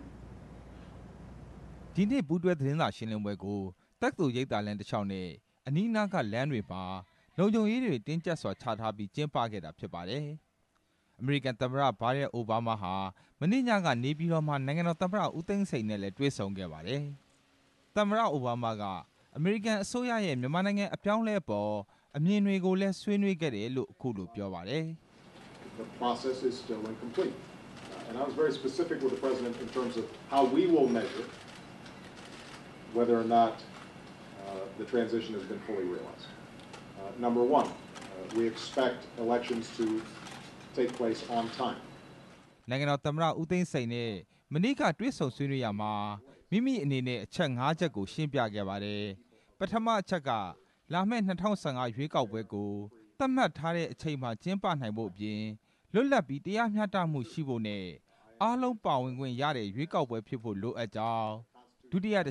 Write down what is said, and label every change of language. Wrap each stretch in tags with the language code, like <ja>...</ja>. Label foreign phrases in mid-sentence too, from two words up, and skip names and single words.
<my>ဒီနေ့ပူးတွဲသတင်းစာရှင်းလင်းပွဲကိုတက္ကသိုလ်ရိပ်သာလမ်းတစ်လျှောက်နဲ့အနီးနားကလမ်းတွေမှာလုံခြုံရေးတွေတင်းကျပ်စွာချထားပြီးကျင်းပခဲ့တာဖြစ်ပါတယ်။အမေရိကန်သမ္မတဘာရက်အိုဘားမားဟာမနေ့ညကနေပြည်တော်မှာနိုင်ငံတော်သမ္မတဦးသိန်းစိန်နဲ့လည်းတွေ့ဆုံခဲ့ပါတယ်။သမ္မတအိုဘားမားကအမေရိကန်အစိုးရရဲ့မြန်မာနိုင်ငံအပြောင်းလဲပေါ်အမြင်တွေကိုလည်းဆွေးနွေးခဲ့တယ်လို့အခုလိုပြောပါတယ်။</my> <en>The process is still incomplete. And I was very specific with the president in terms of how we will measure whether or not the transition has been fully realized. Number one, we expect elections to take place on time.</en> <my>နိုင်ငံတော်သမ္မတဦးသိန်းစိန်နဲ့မနေ့ကတွေ့ဆုံဆွေးနွေးရမှာမိမိအနေနဲ့အချက်5ချက်ကိုရှင်းပြခဲ့ပါတယ်။ပထမအချက်ကလာမယ့်2015ရွေးကောက်ပွဲကိုသတ်မှတ်ထားတဲ့အချိန်မှာကျင်းပနိုင်ဖို့အပြင်လွတ်လပ်ပြီးတရားမျှတမှုရှိဖို့နဲ့အားလုံးပါဝင်ခွင့်ရတဲ့ရွေးကောက်ပွဲဖြစ်ဖို့လိုအပ်ကြောင်းဒုတိယတစ်</my>